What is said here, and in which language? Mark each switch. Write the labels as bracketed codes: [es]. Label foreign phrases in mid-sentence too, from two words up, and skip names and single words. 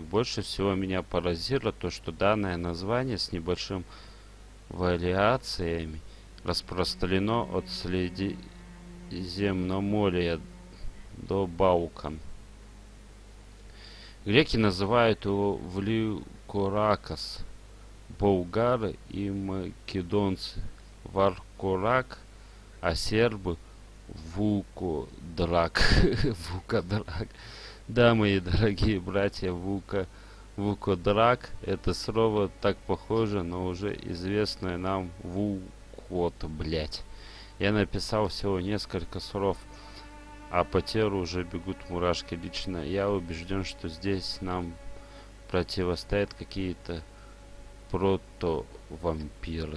[ru] Больше всего меня поразило то, что данное название с небольшим вариациями распространено от Средиземноморья до Балкан. Греки называют его Вликоракос, болгары и македонцы Варкорак, а сербы Вукодрак. Вукодрак. Да, мои дорогие братья, Вукодрак — это слово так похоже на уже известное нам Вукот, блять. Я написал всего несколько слов, а по телу уже бегут мурашки. Лично я убежден, что здесь нам противостоят какие-то прото-вампиры.